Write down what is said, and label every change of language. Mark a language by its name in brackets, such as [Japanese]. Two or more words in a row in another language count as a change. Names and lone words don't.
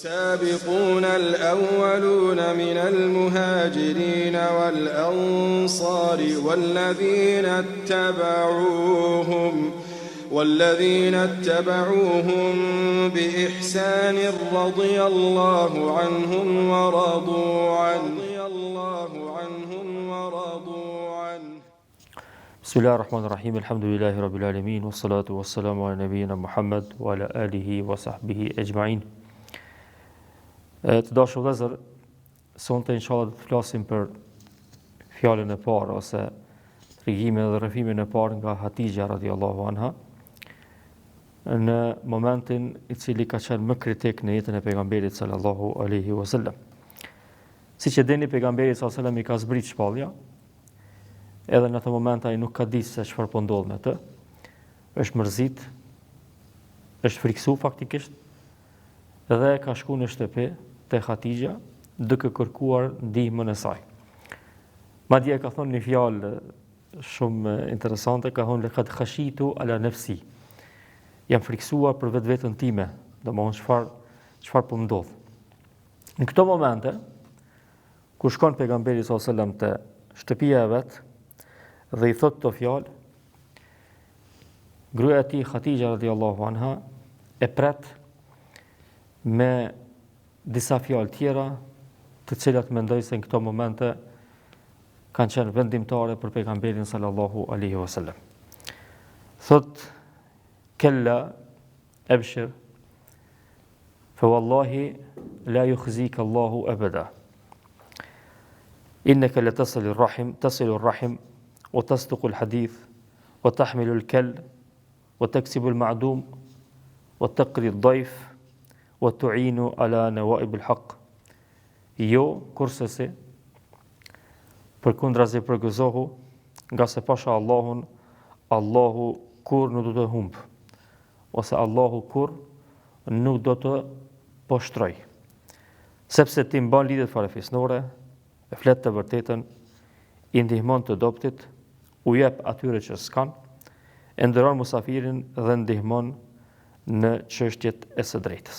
[Arabic] والسابقون الأولون من المهاجرين والأنصار والذين اتبعوهم بإحسان رضي الله عنهم ورضوا عنه بسم الله الرحمن الرحيم الحمد لله رب العالمين والصلاة والسلام على نبينا محمد وعلى آله وصحبه أجمعين. [Albanian] Të dashur vëllezër, sonte inshallah do të flasim për fjalën e parë ose tregimin dhe rrëfimin e parë nga Hatixha [Arabic] رضي الله عنها [Albanian] në momentin i cili ka qenë më kritik në jetën e pejgamberit [Arabic] صلى الله عليه وسلم. [Albanian] Siç e dini, pejgamberi [Arabic] صلى الله عليه وسلم [Albanian] i ka zbrit shpallja. Edhe në atë moment ai nuk ka ditë se çfarë po ndodh me të. Është mërzit, është friksu faktikisht, dhe ka shku në shtëpi te Hatixha duke kërkuar ndihmën e saj. Madje ka thonë një fjalë shumë interesante, ka thonë [Arabic] لقد خشيت على نفسي. [Albanian] Jam friksuar për vetveten time, domethënë çfarë po ndodh. Në këto momente kur shkon pejgamberi [Arabic] صلى الله عليه وسلم [Albanian] te shtëpia e vet dhe i thot këto fjalë, gruaja e tij Hatixha [Arabic] رضي الله عنها [Albanian] e pret me disa fjalë tjera, të cilat mendoj se në këto momente kanë qenë vendimtare për pejgamberin [Arabic] صلى الله عليه وسلم. Thot: "كلا أبشر فوالله لا يخزيك الله أبدا. إنك لتصل الرحم وتصدق الحديث وتحمل الكل وتكسب المعدوم وتقري الضيف وتعين على نوائب الحق." [Albanian] Jo, kurse si, përkundrazi përgëzohu, nga se pasha Allahun, Allahu kur nuk do të humb, ose Allahu kur nuk do të poshtroj. Sepse ti mban lidhjet farefisnore, e flet të vërtetën, i ndihmon të dobtit, u jep atyre që s'kan, e ndëron musafirin dhe ndihmon në çështjet e së drejtës.